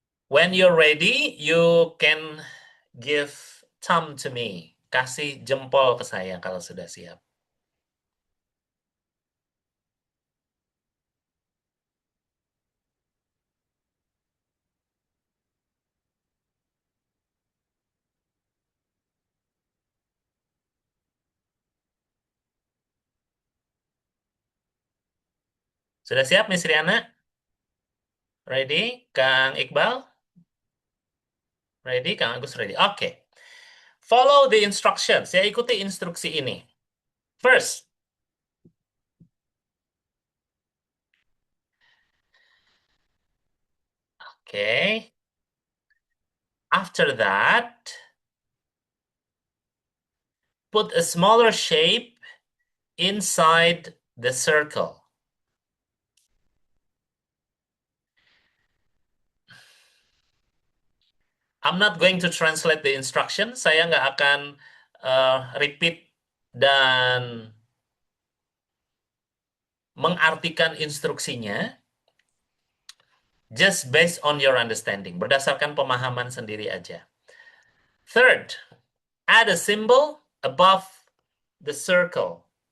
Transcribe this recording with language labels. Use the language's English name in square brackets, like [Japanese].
[English] When you're ready, you can give thumb to me. [Indonesian] Kasih jempol ke saya kalau sudah siap. Sudah siap, Miss Riana? [English] Ready? [Indonesian] Kang Iqbal? Ready? Kang Agus ready? Oke. [English] Follow the instructions. [Indonesian] Ya, ikuti instruksi ini. [English] First, okay. After that, put a smaller shape inside the circle. I'm not going to translate the instruction. [Indonesian] Saya nggak akan repeat dan mengartikan instruksinya. [English] Just based on your understanding. [Indonesian] Berdasarkan pemahaman sendiri aja. [English] Third, add a symbol above the circle.